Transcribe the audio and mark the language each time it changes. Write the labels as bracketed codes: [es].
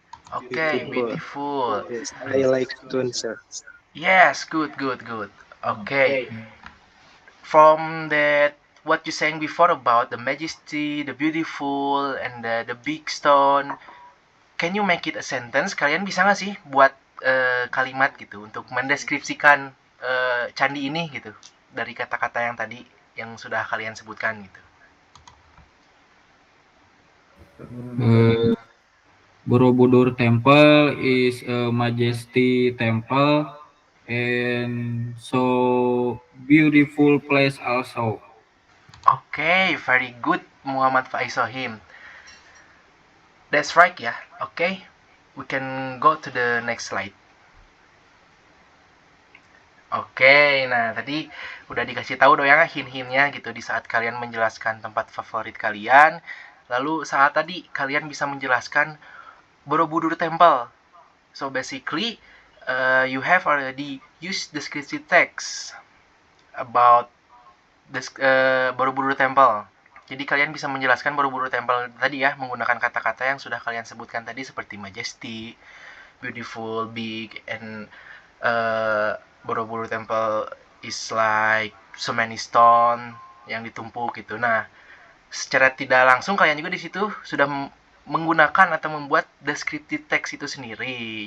[en] Okay, beautiful. Yes, I like stone, sir. Yes, good. Okay. From that, what you saying before about the majesty, the beautiful, and the big stone, can you make it a sentence? [id] Kalian bisa nggak sih buat kalimat gitu untuk mendeskripsikan candi ini gitu dari kata-kata yang tadi yang sudah kalian sebutkan gitu? [en] Borobudur Temple is a majesty temple and so beautiful place also. Okay, very good, Muhammad Faiz Sohim. That's right ya. Okay, we can go to the next slide. [id] Oke, nah tadi udah dikasih tahu dong ya hint-hintnya gitu di saat kalian menjelaskan tempat favorit kalian. Lalu saat tadi kalian bisa menjelaskan Borobudur Temple. [en] So basically, you have already used descriptive text about Borobudur Temple. [id] Jadi kalian bisa menjelaskan Borobudur Temple tadi ya menggunakan kata-kata yang sudah kalian sebutkan tadi seperti majesty, [en] beautiful, big, and Borobudur Temple is like so many stone [id] yang ditumpuk gitu. Nah, secara tidak langsung kalian juga di situ sudah menggunakan atau membuat descriptive text itu sendiri.